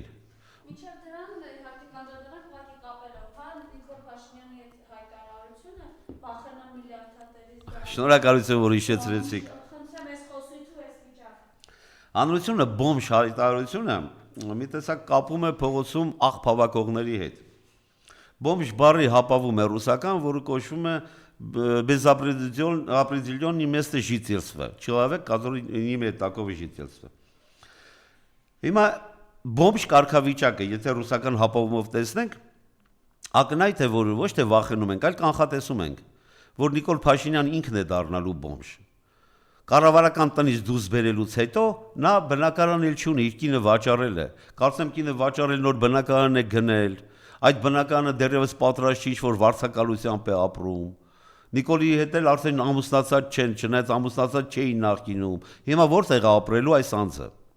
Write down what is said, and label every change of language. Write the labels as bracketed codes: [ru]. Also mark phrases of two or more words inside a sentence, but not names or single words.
[hy] Մինչև դրան իհարկե կանդրադառնանք ուղղակի կապելով, Նիկոլ Փաշինյանի այդ հայտարարությունը վախենա միլիարդատերից։ Շնորհակալություն, որ հիշեցրեցիք։ Խնդրեմ այս խոսույթ ու այս վիճակը։ Հանրությունը բոմժ հայտարարությունը մի տեսակ կապում է փողոցում աղբավակողների հետ։ Բոմժ բառի հապավում է ռուսական, որը կոչվում է [ru] безопределенное место жительства, человек, который не имеет такого жительства։ [hy] Հիմա բոմժ կարգավիճակը, եթե ռուսական հապավումով տեսնենք, ակնհայտ է, որ ոչ թե վախենում ենք, այլ կանխատեսում ենք, որ Նիկոլ Փաշինյան ինքն է դառնալու բոմժ։ Կառավարական տնից դուրս բերելուց հետո նա բնակարան էլ չունի, իր կինը վաճառել է։ Կարծեմ կինը վաճառել նոր բնակարան է գնել, այդ բնակարանը դեռևս պատրաստ չի, որ վարձակալությամբ է ապրում։ Նիկոլի հետ էլ արդեն ամուսնացած չեն, չնայած ամուսնացած չէին նախկինում։ Հիմա որտեղ է ապրելու այս անձը։